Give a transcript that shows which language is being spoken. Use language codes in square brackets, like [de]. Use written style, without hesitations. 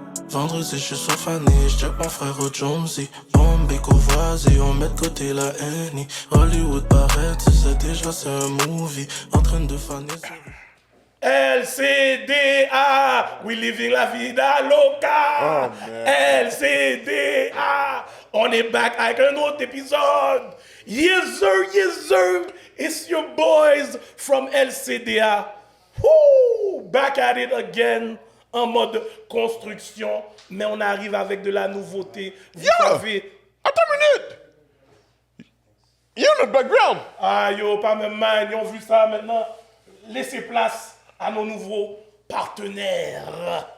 [fr] Vendredi, je suis sur Fanny, j'check mon frère au Jonesy. Bombay, Courvoisier, on met de côté la Annie. Hollywood paraît, tu sais déjà c'est un movie. En train de faner sur... [en] LCDA, we living la vida loca. [fr] LCDA, on est back avec un autre épisode. [en] Yes sir, it's your boys from LCDA. [fr] Woo, [en] back at it again, [fr] en mode construction, mais on arrive avec de la nouveauté. Vous savez... Attends une minute! Yo, notre background! Ah yo, pas même man, ils ont vu ça maintenant. Laissez place à nos nouveaux partenaires.